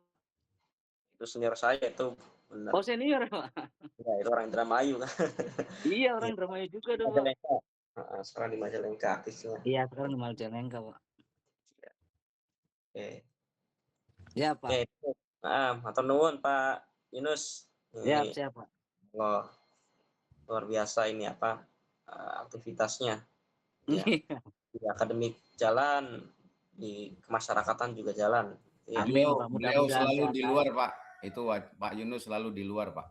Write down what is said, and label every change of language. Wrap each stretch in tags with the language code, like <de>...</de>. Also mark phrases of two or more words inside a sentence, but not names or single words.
<id>Itu senior saya itu benar. Oh, senior, Pak. Ya, itu orang Indramayu kan. Iya, orang Indramayu juga tuh, Pak. Majalengka. Sekarang di Majalengka aktifnya. Iya, sekarang di Majalengka, Pak. Oke. Ya, Pak. Oke.</id> <jv>Matur nuwun</jv> <id>Pak Yunus. Ini Siap, Pak. Allah, luar biasa ini apa aktivitasnya. Ya. Iya. Di akademik jalan, di kemasyarakatan juga jalan. Ya. Amin, Pak. Beliau Mudah-mudahan selalu sehat. di luar, Pak. Itu Pak Yunus selalu di luar, Pak.</id>